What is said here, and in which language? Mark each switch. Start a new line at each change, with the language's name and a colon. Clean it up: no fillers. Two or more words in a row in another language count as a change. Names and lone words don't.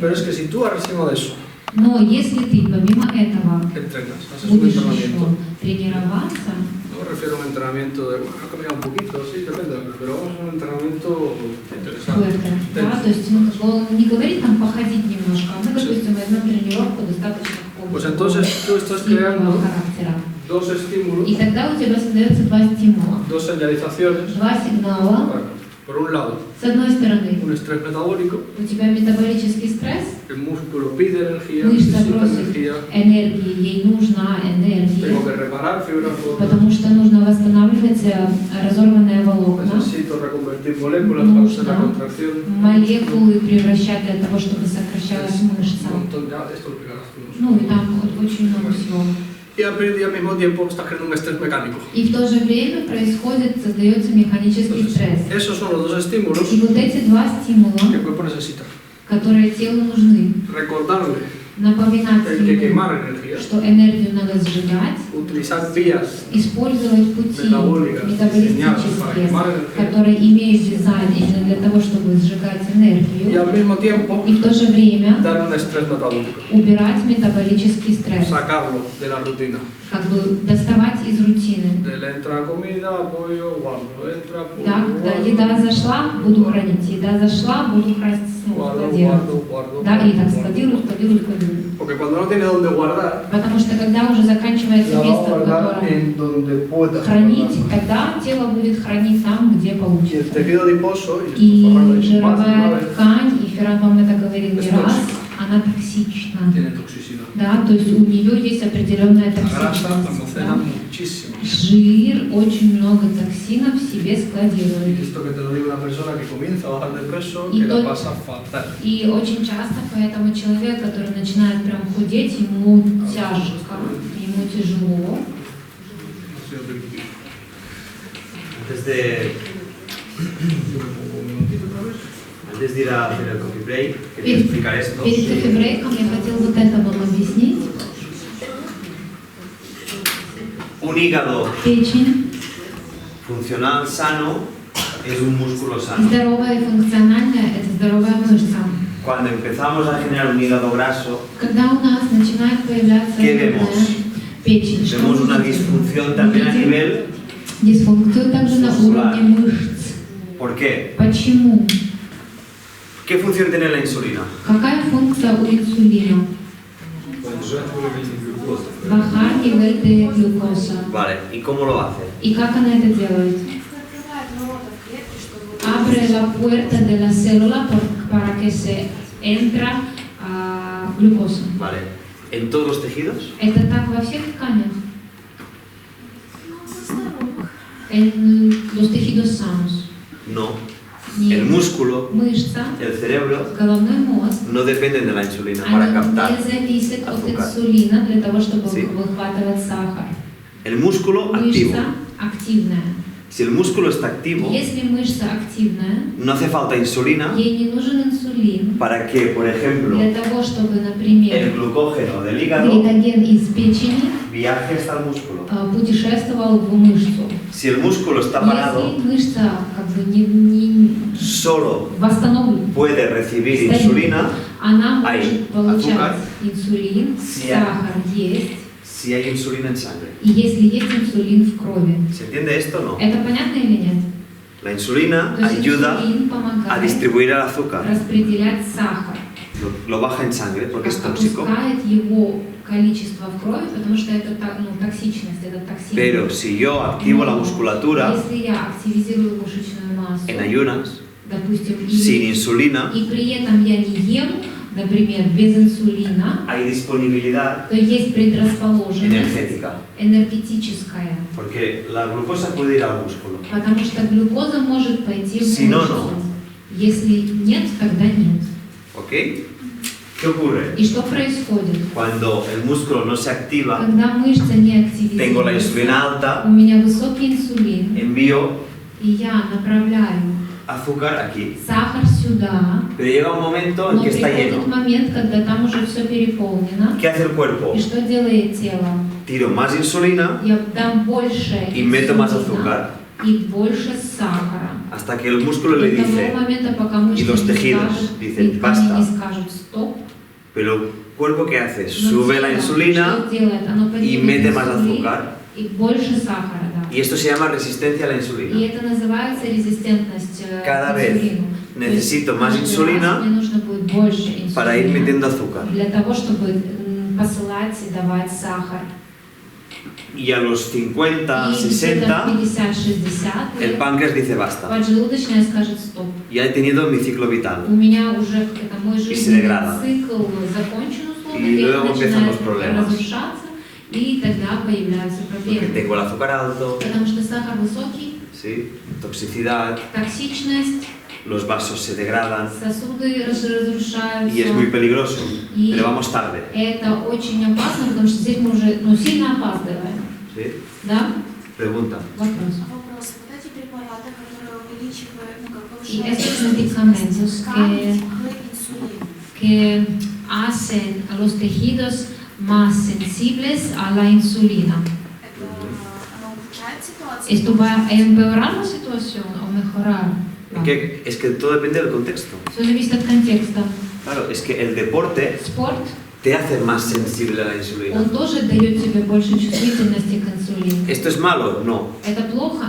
Spanish: Pero es que si tú encima de eso
Russian: Но если ты помимо этого
Spanish: entrenas, haces un
Russian: будешь
Spanish: entrenamiento,
Russian: еще тренироваться,
Spanish: no me refiero a un entrenamiento de, bueno, a caminar un poquito, sí, depende, pero vamos a un entrenamiento interesante. fuerte,
Russian: да, то есть ну, как бы он не говорит там походить немножко, а мы, допустим, возьмем тренировку достаточно
Spanish: Pues entonces tú estás creando
Russian: сильного характера.
Spanish: dos estímulos,
Russian: И тогда у тебя создается два стимула,
Spanish: dos señalizaciones.
Russian: два сигнала.
Spanish: Bueno, por un lado,
Russian: С одной стороны,
Spanish: un estrés metabólico,
Russian: у тебя метаболический стресс,
Spanish: el músculo pide energía,
Russian: мышца
Spanish: necesita
Russian: просит
Spanish: energía,
Russian: энергии, ей нужна энергия,
Spanish: tengo que reparar fibras rotas,
Russian: потому что нужно восстанавливать разорванные волокна,
Spanish: necesito reconvertir moléculas para hacer la contracción.
Russian: молекулы превращать для того, чтобы сокращалась
Spanish: Un
Russian: мышца.
Spanish: montón, ya, esto lo explicarás tú.
Russian: Ну и там вот очень много всего.
Spanish: Y al mismo tiempo estás creando un estrés mecánico.
Russian: И в то же время создается механический стресс.
Spanish: Esos son los dos estímulos
Russian: И вот эти два стимула,
Spanish: que el cuerpo necesita.
Russian: которые телу нужны,
Spanish: Recordarle
Russian: напоминать
Spanish: que hay que
Russian: ему,
Spanish: quemar energía,
Russian: что энергию надо сжигать,
Spanish: utilizar vías
Russian: использовать пути
Spanish: metabólicas diseñadas para
Russian: метаболистические,
Spanish: quemar energía
Russian: которые имеют дизайн именно для того, чтобы сжигать
Spanish: y
Russian: энергию,
Spanish: al mismo tiempo
Russian: и в то же время
Spanish: dar un estrés metabólico,
Russian: убирать метаболический стресс,
Spanish: sacarlo de la rutina.
Russian: как бы доставать из рутины.
Spanish: Le entra comida, pollo, guardo, entra pollo,
Russian: Да, когда
Spanish: guardo,
Russian: еда зашла, буду хранить, еда зашла, буду хранить, складировать.
Spanish: guardo.
Russian: Да, и так складирую.
Spanish: Porque cuando no tiene dónde guardar,
Russian: Потому что когда уже заканчивается
Spanish: la va a
Russian: место, в
Spanish: guardar
Russian: котором
Spanish: en donde pueda
Russian: хранить,
Spanish: guardarla.
Russian: тогда тело будет хранить там, где
Spanish: Y el
Russian: получится.
Spanish: tejido adiposo, y esto
Russian: И
Spanish: Ferran lo ha dicho más de una
Russian: жировая
Spanish: vez,
Russian: ткань, и Ферран вам это говорил не
Spanish: Es
Russian: раз,
Spanish: tóxica.
Russian: она токсична.
Spanish: tiene toxicidad.
Russian: Да, то есть у нее есть определенная
Spanish: La grasa
Russian: токсичность.
Spanish: almacena
Russian: Да.
Spanish: muchísimo.
Russian: Жир очень много токсинов в себе
Spanish: Y
Russian: складирует.
Spanish: esto que te lo digo una persona que comienza a bajar de peso, Y que todo- la pasa fatal.
Russian: И очень часто поэтому человек, который начинает прям худеть, ему тяжко, ему тяжело.
Spanish: Antes de ir a hacer el
English: coffee break,
Spanish: quería explicar esto.
Russian: Перед кофе-брейком я хотела вот это вам объяснить.
Spanish: Un hígado
Russian: Печень
Spanish: funcional sano es un músculo sano.
Russian: здоровая и функциональная – это здоровая мышца.
Spanish: Cuando empezamos a generar un hígado graso,
Russian: Когда у нас начинает появляться
Spanish: ¿Qué vemos?
Russian: печень, что
Spanish: vemos
Russian: мы
Spanish: una
Russian: видим?
Spanish: disfunción también a nivel
Russian: Дисфункцию также на
Spanish: muscular.
Russian: уровне мышц.
Spanish: ¿Por qué?
Russian: Почему?
Spanish: ¿Qué función tiene la insulina?
Russian: Какая функция у инсулина? Понижать уровень глюкозы.
Spanish: Bajar nivel de glucosa. Vale, ¿y cómo lo hace?
Russian: ¿Y как она это делает? Открывает ворота в клетке, чтобы...
Spanish: Abre la puerta de la célula para que se entra glucosa. Vale, ¿en todos los tejidos?
Russian: Это так во всех тканях? Ну, здоровых.
Spanish: En los tejidos sanos. No.
Russian: Нет.
Spanish: El músculo,
Russian: Мышца,
Spanish: el cerebro,
Russian: головной мозг,
Spanish: no dependen de la insulina para
Russian: они
Spanish: captar
Russian: не зависят от
Spanish: azúcar.
Russian: инсулина для того, чтобы
Spanish: Sí.
Russian: выхватывать сахар.
Spanish: El músculo activo.
Russian: Мышца активная.
Spanish: Si el músculo está activo,
Russian: Если мышца активная,
Spanish: no hace falta insulina
Russian: ей не нужен инсулин
Spanish: para que, por ejemplo,
Russian: для того, чтобы,
Spanish: el
Russian: например,
Spanish: glucógeno del hígado
Russian: гликоген из печени
Spanish: viaje hasta el músculo.
Russian: путешествовал в мышцу.
Spanish: Si el músculo está parado,
Russian: Если мышца как бы не
Spanish: solo
Russian: восстановлена,
Spanish: puede recibir insulina
Russian: она
Spanish: Hay
Russian: может получать
Spanish: azúcar.
Russian: инсулин,
Spanish: Sí.
Russian: сахар есть,
Spanish: si hay insulina en sangre.
Russian: и если есть инсулин в крови.
Spanish: ¿Se entiende esto o no?
Russian: Это понятно или нет?
Spanish: La insulina
Russian: То есть
Spanish: ayuda
Russian: инсулин
Spanish: a
Russian: помогает
Spanish: distribuir el azúcar.
Russian: распределять сахар,
Spanish: Lo baja en sangre porque es tóxico.
Russian: опускает его количество в крови, потому что это токсичность, это токсин.
Spanish: Pero si yo activo la musculatura
Russian: Если я активизирую мышечную массу,
Spanish: en ayunas,
Russian: допустим,
Spanish: sin
Russian: и
Spanish: insulina,
Russian: при этом я не ем, например, без инсулина,
Spanish: hay disponibilidad
Russian: то есть предрасположенность
Spanish: energética.
Russian: энергетическая,
Spanish: Porque la glucosa puede ir al músculo.
Russian: потому что глюкоза может пойти в
Spanish: Si no,
Russian: мышцу.
Spanish: no.
Russian: Если нет, тогда нет.
Spanish: ¿Ok? ¿Qué ocurre?
Russian: И что происходит?
Spanish: Cuando el músculo no se activa,
Russian: Когда мышца не
Spanish: tengo la insulina
Russian: активизируется,
Spanish: alta,
Russian: у меня высокий инсулин,
Spanish: envío
Russian: и я направляю
Spanish: azúcar aquí.
Russian: сахар сюда,
Spanish: Pero llega un momento en
Russian: но
Spanish: que está
Russian: приходит
Spanish: lleno.
Russian: момент, когда там уже все переполнено.
Spanish: ¿Qué hace el cuerpo?
Russian: И что делает тело?
Spanish: Tiro más insulina
Russian: Я дам больше
Spanish: y meto más
Russian: инсулина
Spanish: azúcar
Russian: и больше сахара.
Spanish: hasta que el músculo le
Russian: До того
Spanish: dice,
Russian: момента, пока мышцы
Spanish: y los
Russian: не
Spanish: tejidos
Russian: скажут,
Spanish: dicen,
Russian: и ткани
Spanish: basta.
Russian: не скажут стоп.
Spanish: pero el cuerpo ¿qué hace?
Russian: Но
Spanish: Sube la
Russian: тело
Spanish: insulina
Russian: что делает? Оно
Spanish: y
Russian: поднимет
Spanish: mete más
Russian: инсулин
Spanish: azúcar.
Russian: и больше сахара, да.
Spanish: Y esto se llama resistencia a la
Russian: И
Spanish: insulina.
Russian: это называется резистентность
Spanish: Cada
Russian: к
Spanish: vez
Russian: инсулину.
Spanish: necesito
Russian: То
Spanish: más
Russian: есть каждый
Spanish: insulina
Russian: раз мне нужно будет больше инсулина
Spanish: para ir metiendo azúcar.
Russian: для того, чтобы посылать и давать сахар.
Spanish: Y a los 50,
Russian: И где-то
Spanish: 60,
Russian: в 50-60
Spanish: el páncreas dice basta.
Russian: поджелудочная скажет стоп.
Spanish: Ya he tenido mi ciclo vital.
Russian: У меня уже это мой
Spanish: se
Russian: жизненный
Spanish: degrada.
Russian: цикл закончен условно,
Spanish: Y luego
Russian: клетка
Spanish: empiezan los
Russian: начинает
Spanish: problemas.
Russian: разрушаться, и тогда появляются
Spanish: Porque
Russian: проблемы.
Spanish: tengo el azúcar alto,
Russian: Потому что сахар высокий,
Spanish: ¿sí? Toxicidad,
Russian: токсичность,
Spanish: los vasos se degradan
Russian: сосуды разрушаются.
Spanish: y es muy peligroso. Y- Pero vamos tarde.
Russian: Это очень опасно, потому что здесь мы уже сильно опаздываем.
Spanish: ¿Sí?
Russian: Да?
Spanish: Pregunta.
Russian: Вопрос. Вопрос. Вот эти препараты, которые увеличивают, ну, как
Spanish: Y
Russian: повышают
Spanish: estos medicamentos
Russian: ткани, к инсулину.
Spanish: que hacen a los tejidos más sensibles a la insulina.
Russian: Это оно ухудшает ситуацию?
Spanish: ¿Esto va a empeorar la situación o mejorar? Es que todo depende del contexto.
Russian: Все зависит от контекста.
Spanish: Claro, es que el deporte
Russian: Спорт,
Spanish: te hace más sensible a la insulina.
Russian: он тоже дает тебе больше чувствительности к инсулину.
Spanish: ¿Esto es malo? No,
Russian: Это плохо,